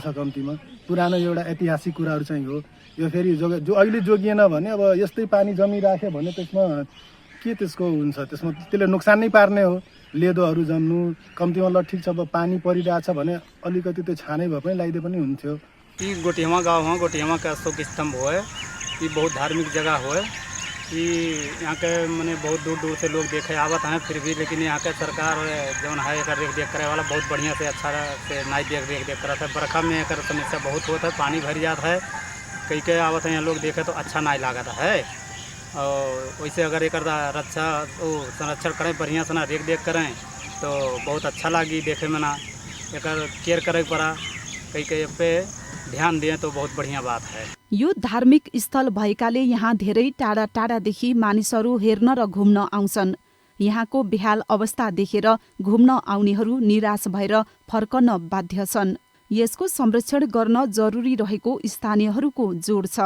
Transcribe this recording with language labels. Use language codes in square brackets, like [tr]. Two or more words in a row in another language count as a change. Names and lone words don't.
[ne] कम्तीमा पुरानो एउटा ऐतिहासिक कुराहरू चाहिँ हो। यो फेरि जो अहिले जोगिएन भने अब यस्तै पानी जमिराख्यो भने त्यसमा के त्यसको हुन्छ, त्यसमा त्यसले नोक्सान नै पार्ने हो। लेदोहरू जम्नु कम्तीमा ल ठिक छ, अब पानी परिरहेछ भने अलिकति त्यो छानै भए पनि लगाइदिए पनि हुन्थ्यो। [awa] ये गोटिहवा गाँव है, गोटिहवा का अशोक स्तंभ हो। ये बहुत धार्मिक जगह हो। ये यहाँ के मैंने बहुत दूर दूर से लोग देखे आवत हैं, फिर भी लेकिन यहाँ के सरकार जो है एक देख देख करे वाला बहुत बढ़िया से अच्छा से नाई देख करता है। बरखा में एक समस्या बहुत होता है, पानी भर जाता है, कई के आवत हैं यहाँ लोग देखे तो अच्छा नाई लागता है। और वैसे अगर एक रक्षा संरक्षण करें, बढ़िया से ना देख करें तो बहुत अच्छा लगी देखे में ना। एक केयर करे पड़ा, कई के पे ध्यान दिए तो बहुत बढ़िया बात है। [ne] यो धार्मिक स्थल भएकाले यहाँ धेरै टाढा टाढादेखि मानिसहरू हेर्न र घुम्न आउँछन्। यहाँको बेहाल अवस्था देखेर घुम्न आउनेहरू निराश भएर फर्कन बाध्य छन्। यसको संरक्षण गर्न जरुरी रहेको स्थानीयहरूको जोड छ।